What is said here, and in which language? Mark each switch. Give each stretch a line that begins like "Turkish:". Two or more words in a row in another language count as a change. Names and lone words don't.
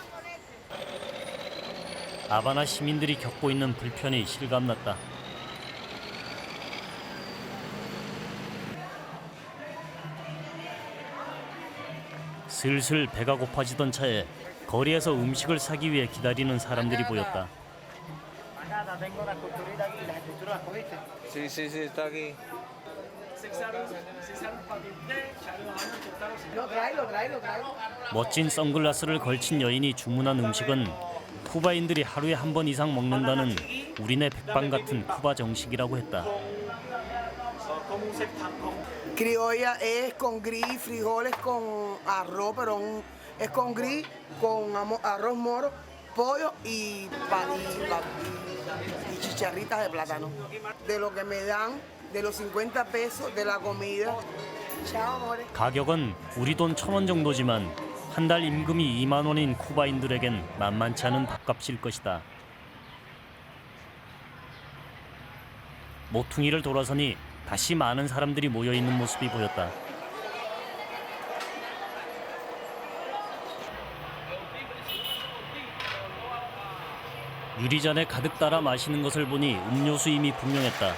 Korean: 하바나 시민들이 겪고 있는 불편이 실감났다. 슬슬 배가 고파지던 차에 거리에서 음식을 사기 위해 기다리는 사람들이 보였다.
Spanish: Sí, sí, sí, está aquí.
Korean: 멋진 선글라스를 걸친 여인이 주문한 음식은 쿠바인들이 하루에 한 번 이상 먹는다는 우리네 백반 같은 쿠바 정식이라고 했다.
Spanish: Criolla es con gris, frijoles con arroz, pero es con gris, con arroz moro, pollo y chicharritas de plátano. De lo que me dan, de los 50 pesos de la comida. Chao, amores.
Korean: 가격은 우리 돈 1,000원 정도지만 한 달 임금이 2만 원인 쿠바인들에겐 만만치 않은 밥값일 것이다. 모퉁이를 돌아서니 다시 많은 사람들이 모여 있는 모습이 보였다. 유리잔에 가득 따라 마시는 것을 보니 음료수임이 분명했다.